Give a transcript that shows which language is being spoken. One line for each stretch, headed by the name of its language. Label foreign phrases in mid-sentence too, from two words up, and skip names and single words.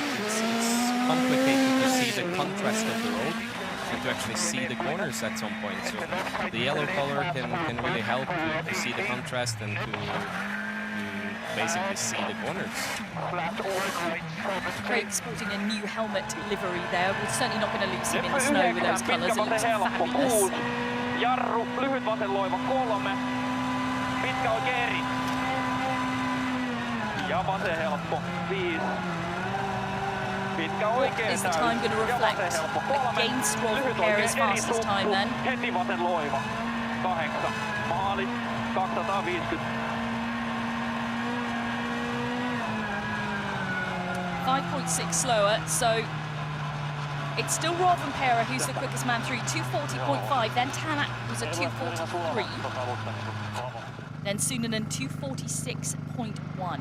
English: It's complicated to see the contrast of the road and to actually see the corners at some point. So the yellow color can really help to see the contrast and to basically see the corners. Craig sporting a new helmet livery there. We're certainly not going to lose him in the snow with those colours. It looks fabulous.
Finnish: Jarru, lyhyt vasen loiva 3. Pitkä oikein eri. Ja vasen helppo 5. Pitkä oikein.
English: Is the time going to reflect against Rolf Perez's fastest time then?
Finnish: Heti vasen loiva 8. Maali 250.
English: 5.6 slower, so it's still Rovanperä who's the quickest man through, 240.5, then Tanak was at 243, then Suunninen 246.1.